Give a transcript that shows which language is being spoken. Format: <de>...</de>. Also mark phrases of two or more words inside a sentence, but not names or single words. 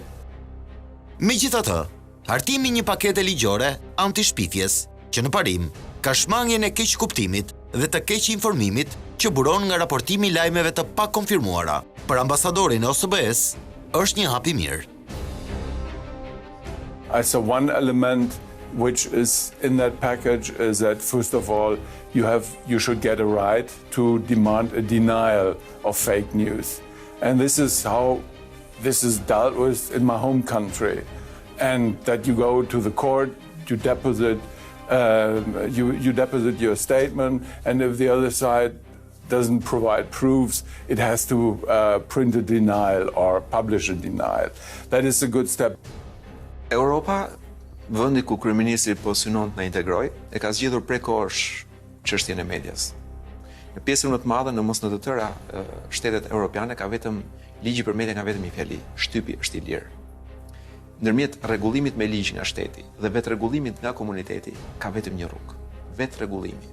<sq>Megjithatë, hartimi një pakete ligjore anti-shpifjes që në parim ka shmangjen e keq kuptimit dhe të keq informimit që buron nga raportimi i lajmeve të pakonfirmuara për ambasadorin e OSBE-s është një hap i mirë.</sq> <en>So one element which is in that package is that first of all you should get a right to demand a denial of fake news. And this is how this is dealt with in my home country. And that you go to the court, you deposit you deposit your statement, and if the other side doesn't provide proofs, it has to print a denial or publish a denial. That is a good step.</en> <sq>Europa, vendi ku kryeministri po synon të na integroj, e ka zgjedhur prej kohësh çështjen e medias. Në pjesën më të madhe, në mos në të tëra shtetet europiane, ka vetëm ligji për media, ka vetëm një fjali, shtypi është i lirë. Ndërmjet rregullimit me ligj nga shteti dhe vetë rregullimit nga komuniteti, ka vetëm një rrugë, vetë rregullimi.</sq>